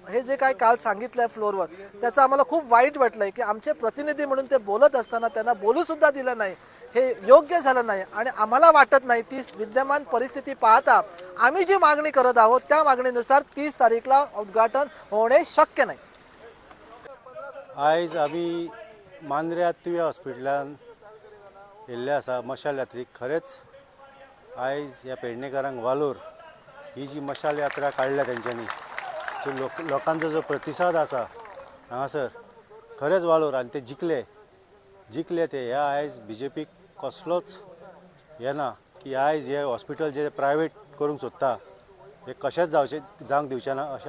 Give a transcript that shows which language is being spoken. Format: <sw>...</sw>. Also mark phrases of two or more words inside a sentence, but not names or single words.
<mr>हे जे काय काल सांगितलंय फ्लोअरवर त्याचं आम्हाला खूप वाईट वाटलंय की आमचे प्रतिनिधी म्हणून ते बोलत असताना त्यांना बोलू सुद्धा दिलं नाही, हे योग्य झालं नाही आणि आम्हाला वाटत नाही ती विद्यमान परिस्थिती पाहता आम्ही जी मागणी करत आहोत त्या मागणीनुसार 30 तारीखला उद्घाटन होणे शक्य नाही।</mr> <kok>आयज आमी मांद्र्या तुया हॉस्पिटलान येयल्ले आसा मशाल यात्रेक। खरेंच आयज ह्या पेडणेकारांक वालोर ही जी मशाल यात्रा काडल्या तेंच्यांनी जो लोकांचो जो प्रतिसाद आसा हांगासर खरेंच वालोर आनी ते जिखले ते ह्या आयज BJPक कसलोच हे ना की आयज हे हॉस्पिटल जे प्रायवेट करूंक सोदता हे कशेंच जावंक दिवचे ना अशें।</kok>